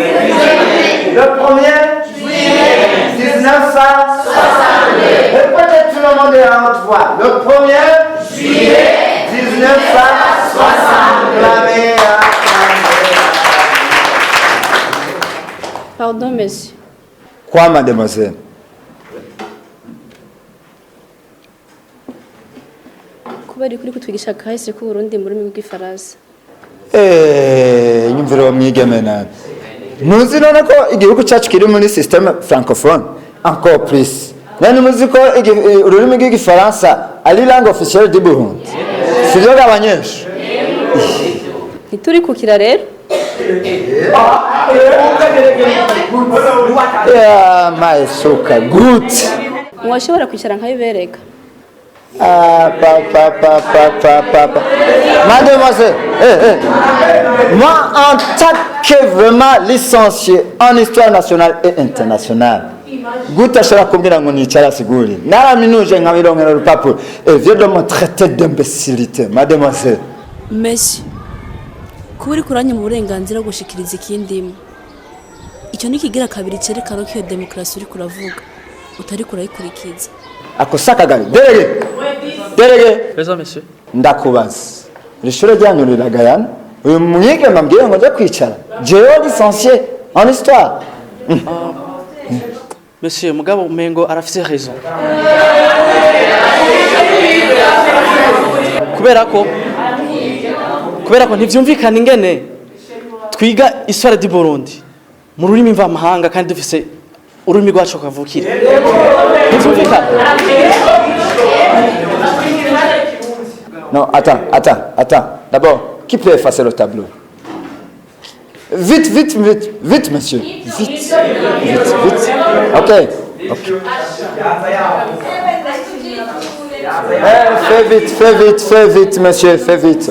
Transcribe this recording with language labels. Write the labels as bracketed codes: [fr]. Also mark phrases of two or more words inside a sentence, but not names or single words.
[fr] Le 1er juillet 1962. Et peut-être tout le monde est à haute voix. Le 1er juillet 1962. Pardon, monsieur. Quoi, mademoiselle? [rn] Kuba uri kutwigisha kahise ku Burundi mu rurimi rw'ifaransa. Nyumvira uwo mwigeme nabi. Muzi none ko igihugu cyacu kiri muri [fr] système francophone encore plus. [rn] Nani muzi ko ururimi rw'igifaransa ari [fr] langue officielle du Burundi. [rn] Sivyo gabanyesha. Ntituri kukira rero. Ya maisuka good. Mwashobora kwicara nkabibereka. [fr] Mademoiselle, moi en tant que vraiment licencié en histoire nationale et internationale, [rn] Gouta ashobora kumbwira ngo nicara siguri naraminuje nkabirongera urupapuro vyo [fr] de me traiter d'imbécilité. [rn] Mademoiselle, [fr] Monsieur, [rn] kuba uri kuranya mu burenganzira gushikiriza ikindimo. Icyo nikigira kabiri cerekana ko iyo demokrasi uri kuravuga utari kurayikurikiza. akosaka gari derege [fr] Présent, monsieur. [rn] ndakubaza ishuri ryanyu riragayana uyu mwigeme ambwiye ngo nje kwicara jewe [fr] licencié en histoire. Monsieur, [rn] mugabo umengo arafise raison. kubera ko ntivyumvikana ingene twiga [fr] histoire du Burundi [rn] mu rurimi mvamahanga kandi dufise ururimi rwacu kavukire. Ntivyumvikana. [fr] Non, attends. D'abord, qui peut effacer le tableau? Vite, monsieur. Vite. Ok. Fais vite, monsieur, fais vite.